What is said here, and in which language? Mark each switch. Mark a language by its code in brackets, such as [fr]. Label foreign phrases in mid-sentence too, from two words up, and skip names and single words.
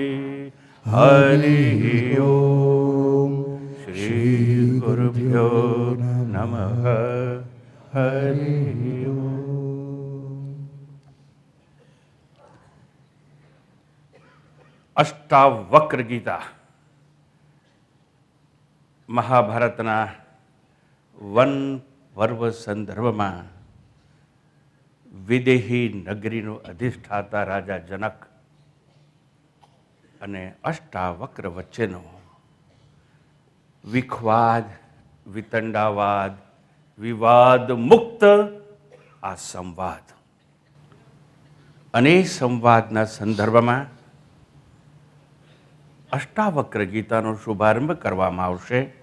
[sa] हरिः ओम्। श्री गुरुभ्यो नमः। हरिः ओम्। [gu] अष्टावक्र गीता મહાભારતના વન પર્વ સંદર્ભમાં વિદેહી નગરીનો અધિષ્ઠાતા રાજા જનક અને અષ્ટાવક્ર વચ્ચેનો વિખવાદ, વિતંડાવાદ, વિવાદ મુક્ત આ સંવાદ અને સંવાદના સંદર્ભમાં અષ્ટાવક્ર ગીતાનો શુભારંભ કરવામાં આવશે.